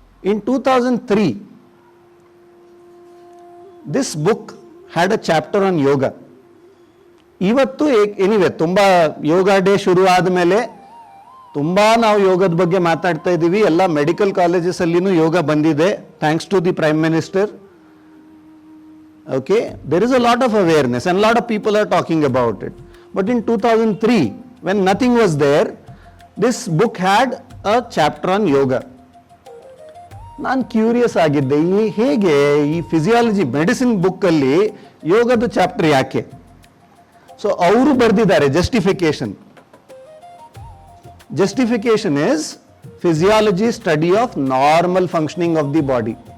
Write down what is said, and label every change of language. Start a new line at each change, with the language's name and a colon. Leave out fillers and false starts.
English: In 2003 this book had a chapter on yoga.
Kannada: ಇವತ್ತು anyway ತುಂಬಾ ಯೋಗ day ಶುರು ಆದಮೇಲೆ ತುಂಬಾ ನಾವು ಯೋಗದ ಬಗ್ಗೆ ಮಾತಾಡ್ತಾ ಇದ್ದೀವಿ. ಎಲ್ಲ ಮೆಡಿಕಲ್ ಕಾಲೇಜಸ್ ಅಲ್ಲಿನೂ ಯೋಗ ಬಂದಿದೆ,
English: Thanks to the prime minister. Okay, there is a lot of awareness and a lot of people are talking about it. But in 2003, when nothing was there, this book had a chapter on yoga.
Kannada: ನಾನು curious ಆಗಿದ್ದೆ, ಹೇಗೆ ಈ physiology medicine book ಅಲ್ಲಿ ಯೋಗದ chapter ಯಾಕೆ? So ಅವರು ಬರೆದಿದ್ದಾರೆ justification.
English: Justification is physiology study of normal functioning of the body.